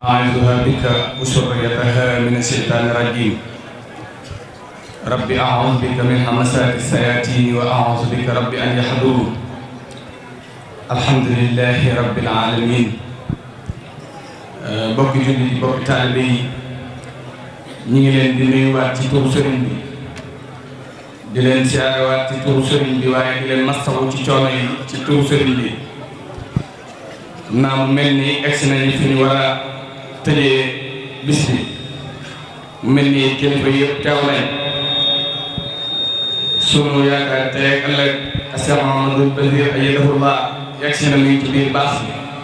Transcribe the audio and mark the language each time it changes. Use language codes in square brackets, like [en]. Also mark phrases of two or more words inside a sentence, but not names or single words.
[ar] أعوذها بك وسريتها من الشيطان الرجيم ربي أعوذ بك من همسات الشياطين وأعوذ بك ربي أن يحضرون الحمد لله رب العالمين bokki [wo] julli di bokki taalibe yi ñi ngi leen di nuyuwaat ci turu sëriñ bi di leen siyaarewaat ci turu sëriñ bi waaye di leen mastawu ci coono yi ci turu sëriñ bi naa mu mel ni egsi nañu fi ñu war a tëjee bis bi mu mel ni kilifa yëpp teew nañ sunu yaakaar tey ëllëg Cheikh Mouhamadou Basir ayyadahullah egsi na mi ci biir baas bi